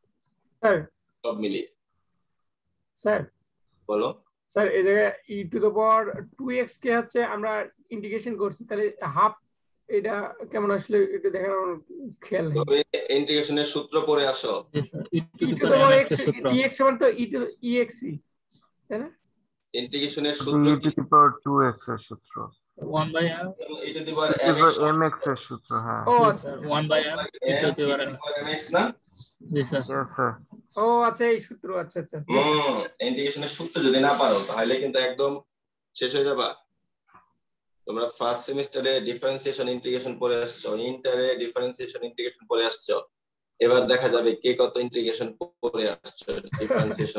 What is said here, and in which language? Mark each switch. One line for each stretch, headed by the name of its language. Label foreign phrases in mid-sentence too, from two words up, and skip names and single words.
Bangla: স্যার সব মিলিয়ে। স্যার বলো। স্যার এই জায়গায়
English: e to the power 2x
Bangla: কে হচ্ছে আমরা ইন্টিগ্রেশন করছি, তাহলে হাফ এটা কেমন আসলে এটা দেখার আমার খেয়াল নেই। তবে ইন্টিগ্রেশনের সূত্র পড়ে আসো। জি স্যার,
English: e to
Bangla: e the
English: to the
Bangla: power পাওয়ার x x এর সূত্র। dx সমান তো
English: e to ex,
Bangla: তাই না? ইন্টিগ্রেশনের e সূত্র
English: to the power 2x
Bangla: এর সূত্র।
English: 1 by r, e to the power
Bangla: mx এর সূত্র, হ্যাঁ। ও জি আচ্ছা,
English: স্যার, 1 by r e to the power
Bangla: mx না? জি স্যার। Yes স্যার। ও আচ্ছা, এই সূত্র, আচ্ছা আচ্ছা। ইন্টিগ্রেশনের সূত্র যদি না পারো তাহলে কিন্তু একদম শেষ হয়ে যাবা। তোমরা
English: first semestere differentiation integration
Bangla: পড়ে আসছো, ইন্টারে
English: differentiation integration
Bangla: পড়ে আসছো, এবার দেখা যাবে কে কত ইন্টিগ্রেশন পড়ে আসছো, ডিফারেন্সিয়েশন